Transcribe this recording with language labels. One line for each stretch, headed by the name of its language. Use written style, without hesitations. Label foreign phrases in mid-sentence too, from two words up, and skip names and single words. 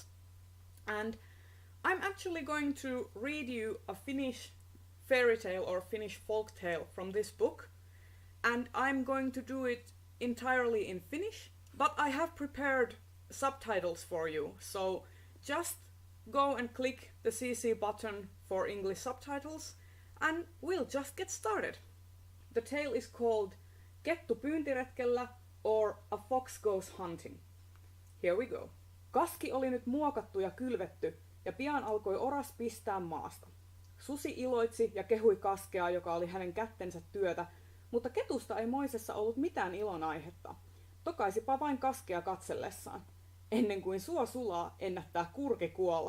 English: And I'm actually going to read you a Finnish fairy tale or Finnish folk tale from this book, and I'm going to do it entirely in Finnish, but I have prepared subtitles for you, so just go and click the CC button for English subtitles and we'll just get started. The tale is called Kettu pyyntiretkellä or A Fox Goes Hunting. Here we go.
Finnish: Kaski oli nyt muokattu ja kylvetty ja pian alkoi oras pistää maasta. Susi iloitsi ja kehui kaskea, joka oli hänen kättensä työtä, mutta ketusta ei moisessa ollut mitään ilonaihetta. Tokaisipa vain kaskea katsellessaan. Ennen kuin suo sulaa, ennättää kurki kuolla.